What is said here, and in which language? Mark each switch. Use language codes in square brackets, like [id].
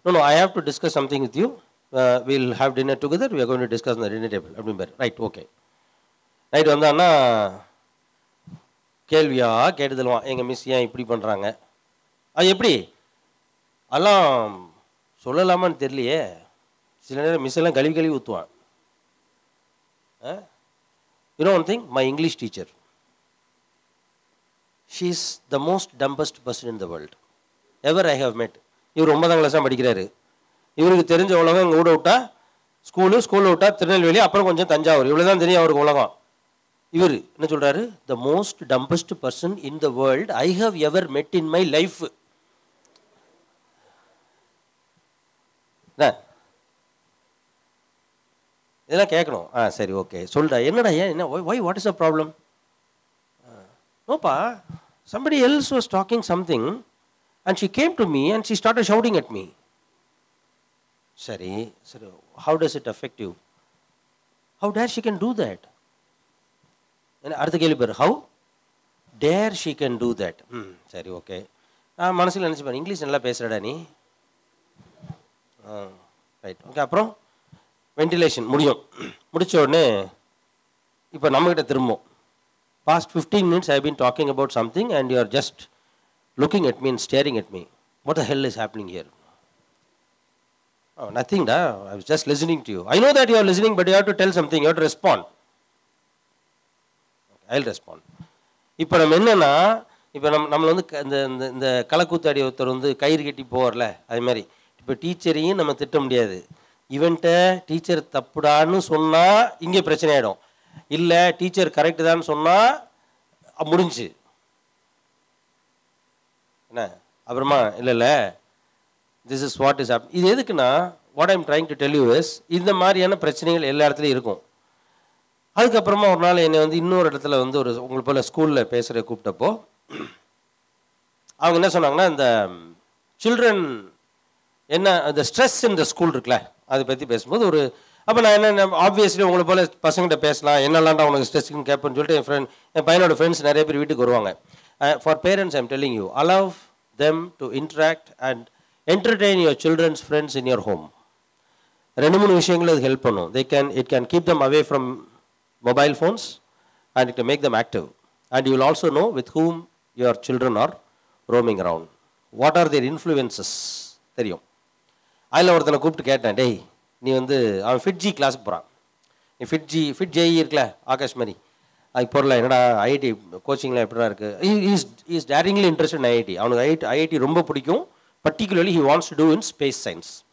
[en] No, I have to discuss something with you, will have dinner together, we are going to discuss இந்த dinner table அப்படிம்பார். Right, okay. [ta] Night வந்தான்னா கேள்வியா கேட்டுதல்வான், எங்கள் miss ஏன் இப்படி பண்ணுறாங்க, அது எப்படி அதெல்லாம் சொல்லலாமான்னு தெரியலையே. சில நேரம் மிஸ் எல்லாம் கழுவி ஊற்றுவான். [en] You know one thing, my English teacher, she is the most dumbest person in the world ever I have met. [ta] இவர் 9ஆம் கிளாஸ் தான் படிக்கிறாரு. இவருக்கு தெரிஞ்ச உலகம் இங்கே ஊட விட்டா ஸ்கூலில் விட்டா திருநெல்வேலி, அப்புறம் கொஞ்சம் தஞ்சாவூர், இவ்வளோ தான் தெரியும் அவருக்கு உலகம். இவர் என்ன சொல்கிறாரு, [en] the most dumbest person in the world I have ever met in my life. [ta] இதெல்லாம் கேட்கணும். [en] சரி, ஓகே, [ta] சொல்டா, என்னடா, ஏன், என்ன, [en] Why, what is the problem? நோப்பா, somebody else was talking something and she came to me and she started shouting at me. [ta] சரி, [en] how does it affect you? How dare she can do that? [ta] அடுத்த கேள்வி பேர், [en] how dare she can do that? [ta] சரி, okay. நான் மனசில் நினச்சிப்பேன், English நல்லா பேசுகிறடா நீ. [en] Right, okay. [ta] அப்புறம் வென்டிலேஷன் முடியும். முடித்த உடனே இப்போ நம்மகிட்ட திரும்பும். [en] Past 15 minutes I have been talking about something and you are just looking at me and staring at me. What the hell is happening here? Oh, nothing, da. I was just listening to you. I know that you are listening, but you have to tell something. You have to respond. Okay, I'll respond. [ta] இப்போ நம்ம என்னன்னா, இப்போ நம்மளை வந்து இந்த கலக்கூத்தாடி ஒருத்தர் வந்து கயிறு கட்டி போவார்ல, அது மாதிரி இப்போ டீச்சரையும் நம்ம திட்ட முடியாது. இவன்ட்ட டீச்சர் தப்புடான்னு சொன்னால் இங்கே பிரச்சனை ஆகிடும். இல்லை டீச்சர் கரெக்டு தான் சொன்னால் முடிஞ்சு என்ன. [en] அப்புறமா இல்லை this is what is happen. [ta] இது எதுக்குன்னா, [en] what I'm trying to tell you is, [ta] இந்த மாதிரியான பிரச்சனைகள் எல்லா இடத்துலையும் இருக்கும். அதுக்கப்புறமா ஒரு நாள் என்னை வந்து இன்னொரு இடத்துல வந்து ஒரு உங்களுக்கு போல் ஸ்கூலில் பேசுகிற கூப்பிட்டப்போ அவங்க என்ன சொன்னாங்கன்னா, இந்த சில்ட்ரன் என்ன அந்த ஸ்ட்ரெஸ் இந்த ஸ்கூல் இருக்குல்ல அதை பற்றி பேசும்போது ஒரு அப்போ நான் என்ன ஆப்வியஸ்லி உங்களை போல் பசங்கிட்ட பேசலாம், என்னெல்லாம்டா உனக்கு ஸ்ட்ரெஸ்ஸுன்னு கேட்பேன்னு சொல்லிட்டு என் பையனோட ஃப்ரெண்ட்ஸ் நிறைய பேர் வீட்டுக்கு வருவாங்க. [en] For parents I'm telling you, allow them to interact and entertain your children's friends in your home. [ta] ரெண்டு மூணு விஷயங்கள் அது ஹெல்ப் பண்ணும். [en] It can keep them away from mobile phones and it can make them active. And you will also know with whom your children are roaming around. What are their influences [ta] தெரியும். அதில் ஒருத்தனை கூப்பிட்டு கேட்டேன், டேய் நீ வந்து அவன் ஃபிட்ஜி கிளாஸுக்கு போகிறான், நீ ஃபிட் ஜேஇ இருக்குல்ல ஆகாஷ் மாதிரி, அதுக்கு போகிறல என்னடா ஐஐடி கோச்சிங்லாம் எப்படிலாம் இருக்குது. [en] Is daringly interest in IIT. [ta] அவனுக்கு ஐஐடி ரொம்ப பிடிக்கும். [en] Particularly he wants to do in space science.